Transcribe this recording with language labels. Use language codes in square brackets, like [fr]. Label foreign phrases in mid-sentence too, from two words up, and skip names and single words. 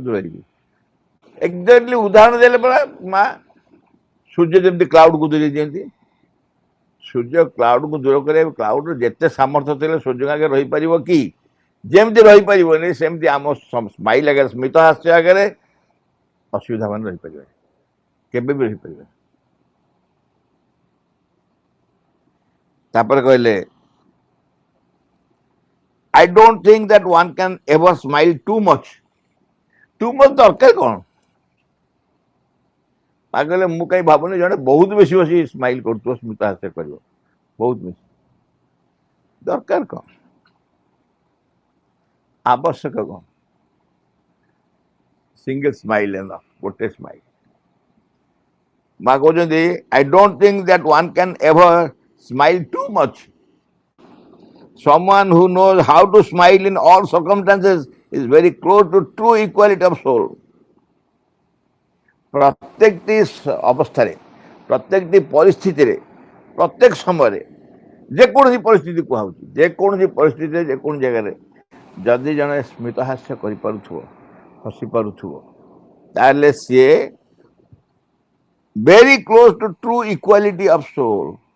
[or] ଦୂରେଇବେ ଏକ୍ଜାକ୍ଟଲି ଉଦାହରଣ ଦେଲେ ପରା ମା ସୂର୍ଯ୍ୟ ଯେମିତି କ୍ଲାଉଡକୁ ଦୂରେଇ ଦିଅନ୍ତି ସୂର୍ଯ୍ୟ କ୍ଲାଉଡକୁ ଦୂର କରିବାକୁ କ୍ଲାଉଡର ଯେତେ ସାମର୍ଥ୍ୟ ଥିଲେ ସୂର୍ଯ୍ୟ ଆଗରେ ରହିପାରିବ କି ଯେମିତି ରହିପାରିବନି ସେମିତି ଆମ ସ୍ମାଇଲ୍ ଆଗରେ ସ୍ମିତ ହାସ୍ୟ ଆଗରେ ଅସୁବିଧା ମାନେ ରହିପାରିବେ କେବେ ବି ରହିପାରିବେ ତାପରେ କହିଲେ [en] I don't think that one can ever smile too much [or] ଦରକାର କ'ଣ କହିଲେ ମୁଁ କାହିଁ ଭାବୁନି ଜଣେ ବହୁତ ବେଶୀ ବସି ସ୍ମାଇଲ୍ କରୁଥିବ ସ୍ମିତ ହାସ୍ୟ କରିବ ବହୁତ ବେଶୀ ଦରକାର କ'ଣ ଆବଶ୍ୟକ କ'ଣ ସିଙ୍ଗଲ ସ୍ମାଇଲ୍ ଗୋଟେ ସ୍ମାଇଲ୍ ମା କହୁଛନ୍ତି [en] I don't think that one can ever smile too much someone who knows how to smile in all circumstances is very close to true equality of soul [or] ପ୍ରତ୍ୟେକଟି ଅବସ୍ଥାରେ ପ୍ରତ୍ୟେକଟି ପରିସ୍ଥିତିରେ ପ୍ରତ୍ୟେକ ସମୟରେ ଯେକୌଣସି ପରିସ୍ଥିତି କୁହାହେଉଛି ଯେକୌଣସି ପରିସ୍ଥିତିରେ ଯେକୌଣସି ଜାଗାରେ ଯଦି ଜଣେ ସ୍ମିତ ହାସ୍ୟ କରିପାରୁଥିବ ହସି ପାରୁଥିବ ତାହେଲେ ସିଏ [en] very close to true equality of soul